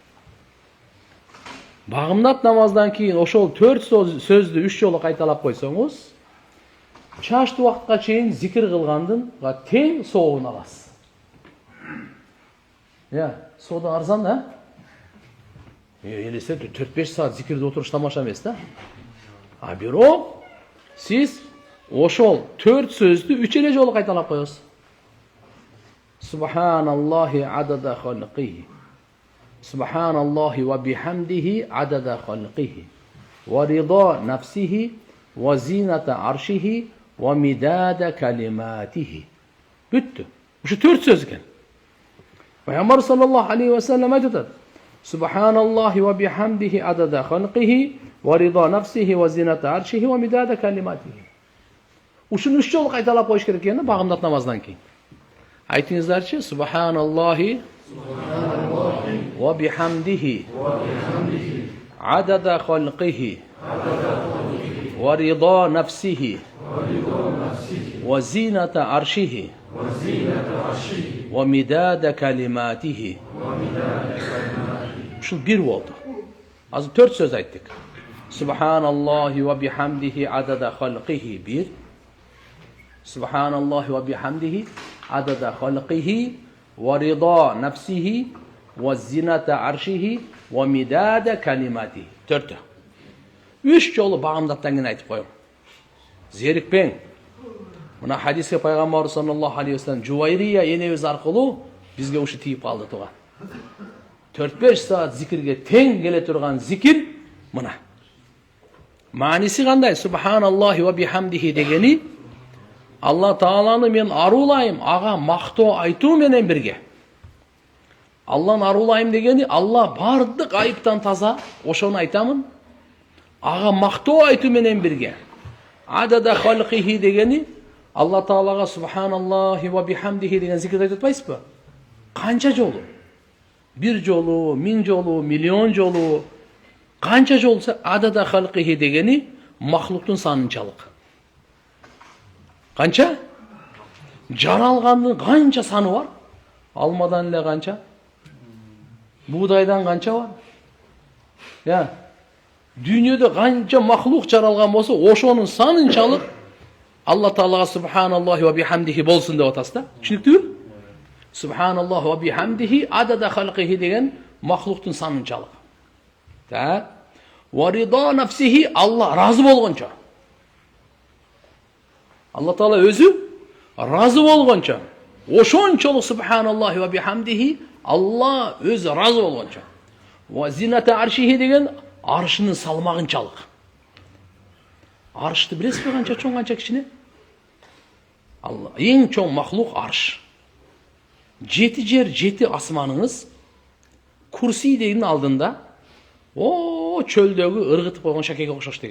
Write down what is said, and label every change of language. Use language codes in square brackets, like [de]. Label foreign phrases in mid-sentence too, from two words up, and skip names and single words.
[ky] Багымдат намаздан кийин ошол 4 сөздү 3 жолу кайталап койсоңуз, чашт убакытка чейин зикир кылгандынга тең соогун аласыз. Соода арзан да? Элесе 4-5 саат зикирде отуруш тамаша эмес да? А бирок сиз ошол 4 сөздү 3 эле жолу кайталап коесуз. [ar] سبحان الله عدد خلقه. سبحان الله وبحمده عدد خلقه. ورضا نفسه وزنة عرشه ومداد كلماته. [ky] Бүттү. Ушу 4 сөз экен. [ar] Пайгамбар صلى الله عليه وسلم айтат: سبحان الله وبحمده عدد خلقه ورضا نفسه وزنة عرشه ومداد كلماته. [ky] Ушуну 3 жолу кайталап коюш керек экен багымдат намаздан кийин. Айтыңыздарчы: [ar] سبحان الله وبحمده عدد خلقه ورضا نفسه وزنة عرشه ومداد كلماته. [ky] Ушул бир болду. Азыр 4 сөз айттык. [ar] سبحان الله وبحمده عدد خلقه бир. سبحان الله وبحمده عدد خلقه ورضا نفسه وزنة عرشه ومداد كلماته. [ky] 4. 3 жолу багымдаттан кийин айтып коем. Зерикпең. Мына хадиске пайгамбар [ar] صلى الله عليه وسلم [ky] Жувайрия энебиз аркылуу бизге ушу тийип калды туган. 4-5 саат зикирге тең келе турган зикир мына. Мааниси кандай? [ar] سبحان الله وبحمده [ky] дегени Алла Тааланы мен арулайым, ага мактоо айтуу менен бирге. Алланы арулайым дегени Алла бардык айыптан таза, ошону айтамын. Ага мактоо айтуу менен бирге. [ar] عدد خلقه [ky] дегени Алла Таалага [ar] سبحان الله وبحمده [ky] деген зикирди айтып атпайсызбы? Канча жолу? 1 жолу, 1000 жолу, миллион жолу, канча жолу [ar] عدد خلقه [ky] дегени махлуктун санынчалык. Канча? Жаралгандын канча саны бар? Алмадан эле канча? Буудайдан канча бар? Дүйнөдө канча махлук жаралган болсо, ошонун санынчалык Алла Таалага [ar] سبحان الله وبحمده [ky] болсун деп атасыз да? Түшүнүктүүбү? [ar] سبحان الله وبحمده عدد خلقه [ky] деген махлуктун санынчалык. Так. [ar] ورضا نفسه [ky] Алла разы болгончо. Алла Таала өзү разы болгончо. Ошончолук [ar] سبحان الله وبحمده [ky] Алла өзү разы болгончо. [ar] وزنة عرشه [ky] деген аршынын салмагынчалык. Аршты билесизби канча чоң, канча кичине? Алла эң чоң махлук арш. 7 жер, 7 асманыңыз курси дегенин алдында чөлдөгү ыргытып койгон шакеге окшош деген.